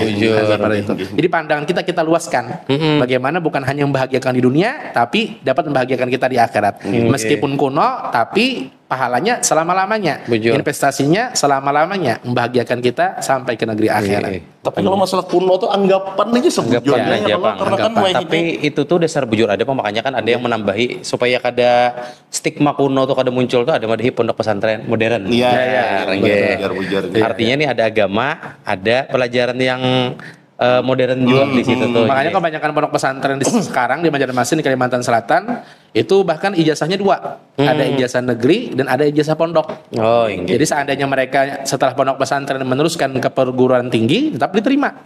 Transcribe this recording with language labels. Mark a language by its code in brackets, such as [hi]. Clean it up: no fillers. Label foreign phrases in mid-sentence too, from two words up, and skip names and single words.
[id] Seperti itu. Jadi pandangan kita luaskan. Bagaimana bukan hanya membahagiakan di dunia tapi dapat membahagiakan kita di akhirat. Meskipun kuno, tapi pahalanya selama-lamanya. Investasinya selama-lamanya membahagiakan kita sampai ke negeri akhirat. [bjn] Tapi kalau masalah kuno tuh anggapan aja sebujurnya tapi itu tuh dasar bujur ada makanya kan ada yang menambahi supaya kada stigma kuno tuh kada muncul tuh ada madahi pondok pesantren modern. [id] Artinya nih ada agama, ada pelajaran yang modern juga di situ tuh. Makanya kebanyakan pondok pesantren sekarang di Banjarmasin di Kalimantan Selatan itu bahkan ijazahnya 2. Ada ijazah negeri dan ada ijazah pondok. Jadi seandainya mereka setelah pondok pesantren meneruskan ke perguruan tinggi tetap diterima.